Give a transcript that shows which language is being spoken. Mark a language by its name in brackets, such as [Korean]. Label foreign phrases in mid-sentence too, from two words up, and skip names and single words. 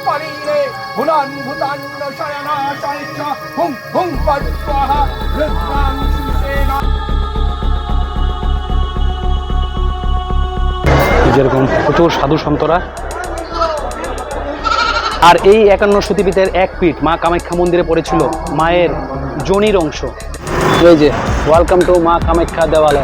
[Sanskrit] परीरे भुलान् भूतान्न शयनाशाय च हुं हुं फट् स्वाहा रुद्रांशुसेना। [Bangla] যেরকম প্রচুর সাধু সন্তরা। আর এই 51 সতীপীঠের এক পিঠ মা কামাখ্যা মন্দিরে পড়েছিল মায়ের যোনির অংশ। এই যে [English] welcome to [Bangla] মা কামাখ্যা দেওয়ালয়।